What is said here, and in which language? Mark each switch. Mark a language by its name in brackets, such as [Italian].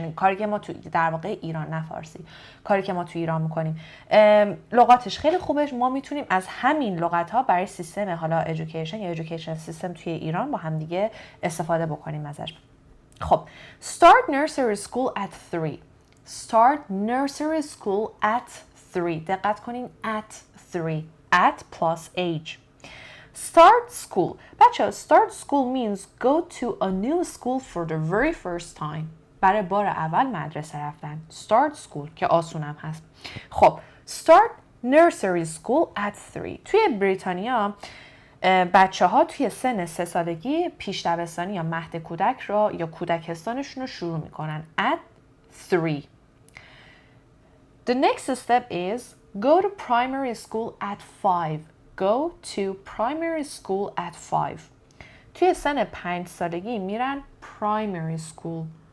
[Persian] یعنی کاری که ما تو در واقع ایران، نه فارسی، کاری که ما تو ایران میکنیم لغاتش خیلی خوبه. ما میتونیم از همین لغت ها برای سیستم حالا education یا education سیستم توی ایران با هم دیگه استفاده بکنیم ازش. [English] خب start nursery school at 3. start nursery school at 3. [Persian] دقت کنین [English] at 3. at plus age. Start school. بچه start school means go to a new school for the very first time. [Persian] برای بار اول مدرسه رفتن. [English] Start school [Persian] که آسونم هست. [English] خب start nursery school at 3. [Persian] توی بریتانیا بچه ها توی سن 3 سالگی پیش دبستانی یا مهد کودک را یا کودکستانشون رو شروع میکنن [English] at 3. The next step is go to primary school at 5. Go to primary school at 5. [Persian] توی سن 5 سالگی میرن primary school.